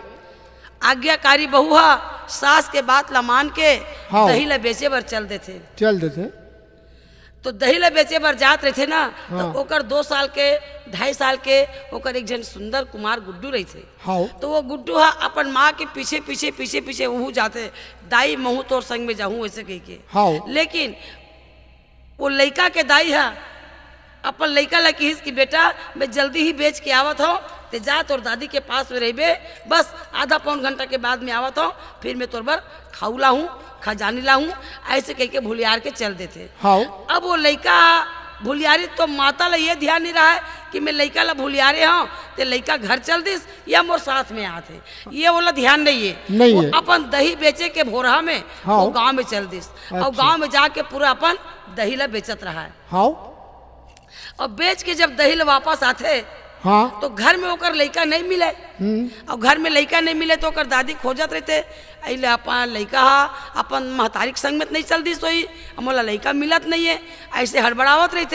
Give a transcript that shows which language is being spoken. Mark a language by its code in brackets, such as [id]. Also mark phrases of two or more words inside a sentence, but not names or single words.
[hne] आज्ञाकारी बहू हा सास के बात ला मान के हाँ। दही ला बेचे बर चल देते। चल देते। तो दही ला बेचे बर जात रहे थे ना। हाँ। तो ओकर 2 साल के 2.5 साल के ओकर एक जन सुंदर कुमार गुड्डू रही थे। हाँ तो वो गुड्डू हा अपन माँ के पीछे पीछे पीछे पीछे वहू जाते दाई महू तोर संग में जाऊँ ऐसे कह के। हाँ लेकिन वो लड़का के दाई है अपन लड़का ला कहिस कि बेटा मैं जल्दी ही बेच के आवत हूँ ते जा तोर दादी के पास में रहिबे बस आधा पौन घंटा के बाद में आवत हूँ फिर मैं तोर बर खाऊला हूँ खजानी ला हूँ ऐसे कह के भूलियार के चल देते। हाँ अब वो लड़का भूलियारी तो माता ला ये ध्यान नहीं रहा है कि मैं लड़का ला भूलियारे हूँ ते लड़का घर चल दिस या मोर साथ में आते ये वाला ध्यान नहीं है। नहीं वो है। अपन दही बेचे के भोरहा में हाँ। वो गांव में चल दिस और अच्छा। गांव में जाके पूरा अपन दही ला बेचत रहा है। हाँ और बेच के जब दही ला वापस आते हाँ तो घर में ओकर लड़का नहीं मिले। और घर में लड़का नहीं मिले तो ओकर दादी खोजत रहते अले अपन लड़का हा अपन महतारी के संग में नहीं चल दी सोई मोला लड़का मिलत नहीं है ऐसे हड़बड़ावत रहते।